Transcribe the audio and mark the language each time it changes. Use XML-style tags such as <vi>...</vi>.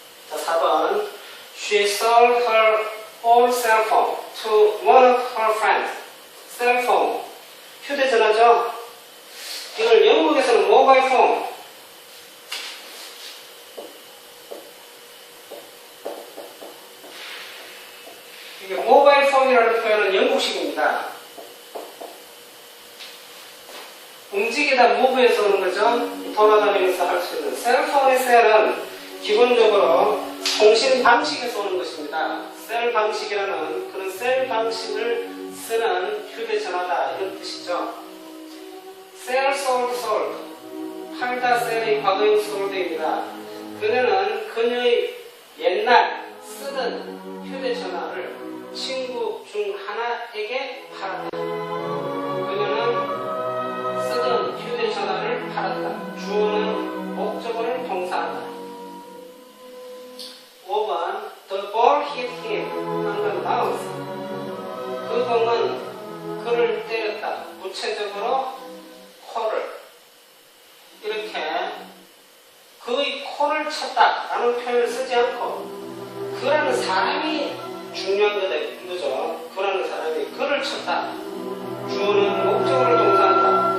<ko>자, 4번</ko> <en>She sold her old cell phone to one of her friends.</en> <ko>cell phone, 휴대전화죠. 이걸 영국에서는 모바일 폰. 이게 모바일 폰이라는 표현은 영국식입니다. 움직이다 move에서 오는 거죠. 돌아다니면서 할 수 있는. 셀폰의 셀은 기본적으로 통신 방식에서 오는 것입니다. 셀 방식이라는 그런 셀 방식을 쓰는 휴대전화다 이런 뜻이죠.</ko> <en>셀, sold.</en> <ko>팔다 셀의 과거형 sold입니다. 그녀의 옛날 쓰던 휴대전화를 친구 중 하나에게 팔았다. 그녀는 쓰던 휴대전화를 팔았다. 주어는 목적어를 동사한다. 5번</ko> <en>The ball hit him on the nose.</en> <ko>그 공은 그를 때렸다. 구체적으로 코를 이렇게 그의 코를 쳤다라는 표현을 쓰지 않고 그라는 사람이 중요한 거죠. 그라는 사람이 그를 쳤다. 주어는 목적어를 동사한다.</ko>